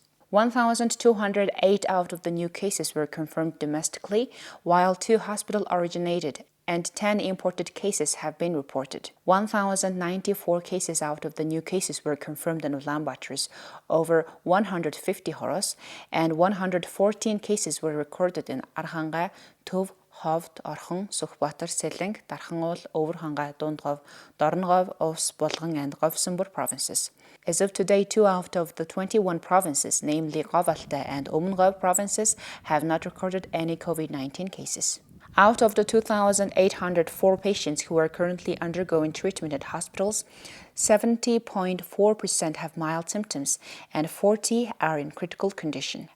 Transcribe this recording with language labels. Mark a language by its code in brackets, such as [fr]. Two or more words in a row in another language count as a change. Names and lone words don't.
[en] 1,208 out of the new cases were confirmed domestically, while 2 hospital-originated and 10 imported cases have been reported. 1,094 cases out of the new cases were confirmed in Ulaanbaatar's over 150 horos, and 114 cases were recorded in Arhanga, Tuv, Ховд, Орхон, Сүхбаатар, Сэлэнг, Дархан-уул, Өвөрхангай, Дундгов, Дорногов, Овс, Болгон, and Говьсөнбөр provinces. As of today, 2 out of the 21 provinces, namely Говьалтай and Өмнөговь provinces, have not recorded any COVID-19 cases. Out of the 2,804 patients who are currently undergoing treatment at hospitals, 70.4% have mild symptoms and 40 are in critical condition.